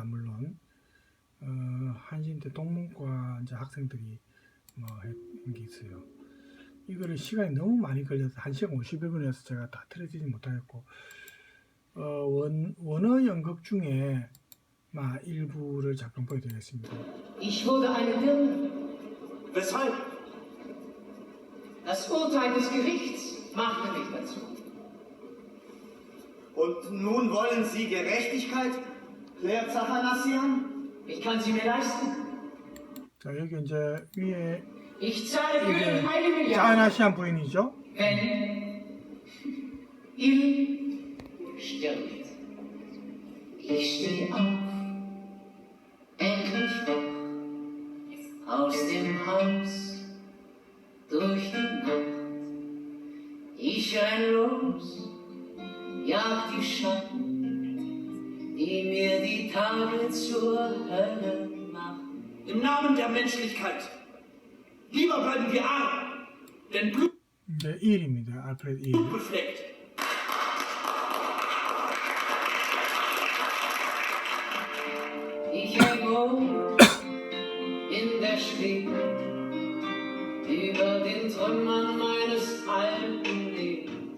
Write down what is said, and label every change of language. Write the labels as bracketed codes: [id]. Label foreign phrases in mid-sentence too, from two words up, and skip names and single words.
[ko] 물론 한신대 동문과 이제 학생들이 한 게 있어요. 이거를 시간이 너무 많이 걸려서 1시간 51분이어서 제가 다 틀어지지 못하겠고, 원어 연극 중에 일부를 잠깐 보여드리겠습니다. [de] Ich wurde eine Dirne. Weshalb? Das Urteil des Gerichts machte mich dazu. Und nun wollen Sie Gerechtigkeit, Claire Zachanassian? Ich kann sie mir leisten. [ko] 자, 여기 이제 위에 [de] Ich zahle für [ko] 이게 [de] den heiligen Jahr, [ko] 짜나시안 부인이죠. [de] wenn Il stirbt. Ich stehe auf, endlich wach, aus dem Haus, durch die Nacht. Ich renn los, jag die Schatten, die mir die Tage zur Hölle machen. Im Namen der Menschlichkeit. Lieber bleiben wir arm, denn Blut [ko] 이제 일입니다. 알프레드 일. [de] befleckt. Ich irgendwo in der Schwebe über den Trümmern meines alten Lebens.